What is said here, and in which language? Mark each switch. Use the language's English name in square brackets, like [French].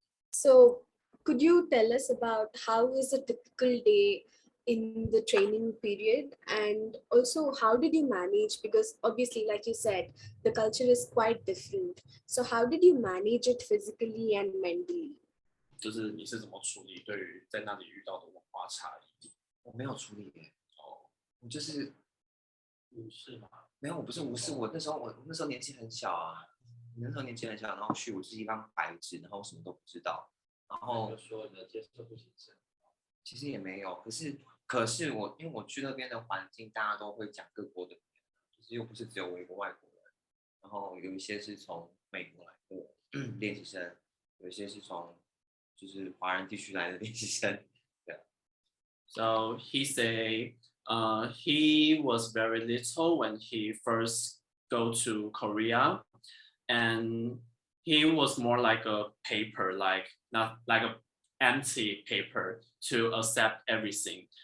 [English] So, could you tell us about how is a typical day in the training period, and also how did you manage, because obviously like you said the culture is quite different, so how did you manage it physically and mentally? [Chinese] 就是你是怎么处理对于在那里遇到的文化差异？我没有处理耶，我就是无视吗？没有，我不是无视，我那时候年纪很小啊，然后去我是一张白纸，然后什么都不知道，然后就说你的接受度其实其实也没有，可是我因为我去那边的环境，大家都会讲各国的语言，就是又不是只有我一个外国人，然后有一些是从美国来的练习生，有些是从就是华人地区来的练习生。对。 [English] So he say he was very little when he first go to Korea, and he was more like a paper, like not like a empty paper to accept everything.